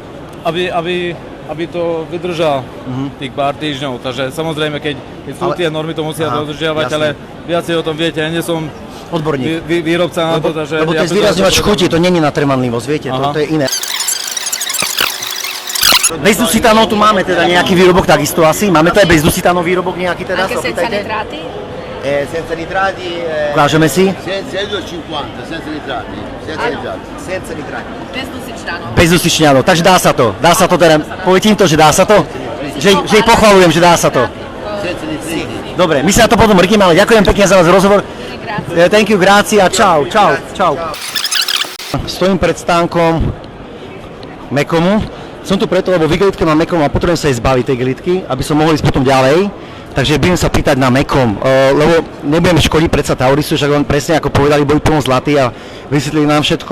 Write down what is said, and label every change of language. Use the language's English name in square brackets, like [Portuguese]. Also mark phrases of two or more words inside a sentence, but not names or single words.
[Slovak] Aby to vydržal tých pár týždňov, takže samozrejme, keď sú tie normy, to musia dodržiavať, ale viacej o tom viete, ja nie som odborník. Výrobca na to, takže... Lebo ten zvýrazňovač chuti, to není na trvanlivosť, viete, to je iné. Bez dusitánov tu máme teda nejaký výrobok takisto asi, máme tu aj bez dusitánov výrobok nejaký teda, [Italian] Anche senza nitrati? Senza nitrati. [Slovak] Ukážeme si? [Italian] Senza 2,50, senza nitrati. Senza nitrati. [Slovak] Bez dusičnánov. Bez dusičňanov, takže dá sa to teda, poviete im to, že dá sa to? Že ich pochvalujem, že dá sa to. [Italian] Senza nitrati. [Slovak] Dobre, my sa na to potom mrkíme, ale ďakujem pekne za vás rozhovor. [English] Thank you, [Slovak] grazie a čau. Stojím pred stánkom Mekomu. Som tu preto, lebo v igelitke mám Mekom a potrebujem sa jej zbaviť tej igelitky, aby som mohol ísť potom ďalej. Takže budem sa pýtať na Mekom, lebo nebudeme škodiť predsa Taurisu, však on presne ako povedali, boli plno zlatí a vysvetlili nám všetko.